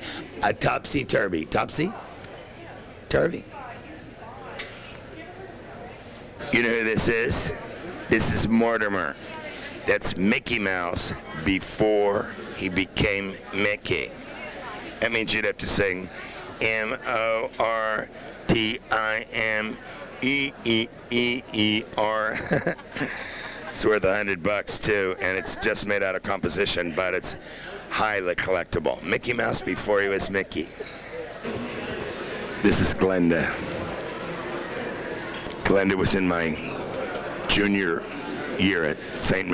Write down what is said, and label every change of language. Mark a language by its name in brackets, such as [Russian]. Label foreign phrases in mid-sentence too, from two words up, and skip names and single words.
[English] A topsy-turvy. Topsy-turvy? You know who this is? This is Mortimer. That's Mickey Mouse before he became Mickey. That means you'd have to sing M-O-R-T-I-M-E-E-E-E-R. It's worth $100 too, and it's just made out of composition, but it's highly collectible. Mickey Mouse before he was Mickey. This is Glenda. Glenda was in my junior year at St.